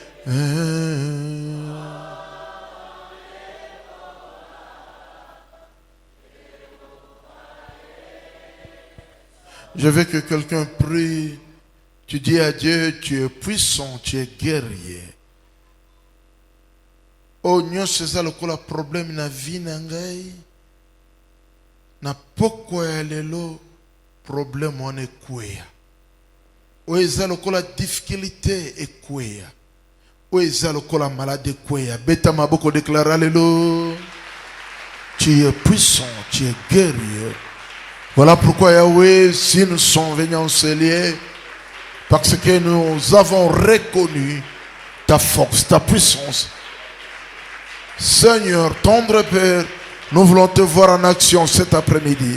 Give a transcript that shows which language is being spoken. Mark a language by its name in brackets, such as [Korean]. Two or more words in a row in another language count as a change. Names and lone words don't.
[French] Je veux que quelqu'un prie. Tu dis à Dieu, tu es puissant, tu es guerrier. [Lingala] Oh, nyonso eza lokola problème na vie na ngai. Na pokwa ya lelo problème wana ekweya. Oyo eza lokola difficulté ekweya. Oyo eza lokola malade ekweya. Beta maboko déclare lelo. [French] Tu es puissant, tu es guerrier. Voilà pourquoi Yahweh, si nous sommes venus en ce lieu, parce que nous avons reconnu ta force, ta puissance. Seigneur, tendre Père, nous voulons te voir en action cet après-midi.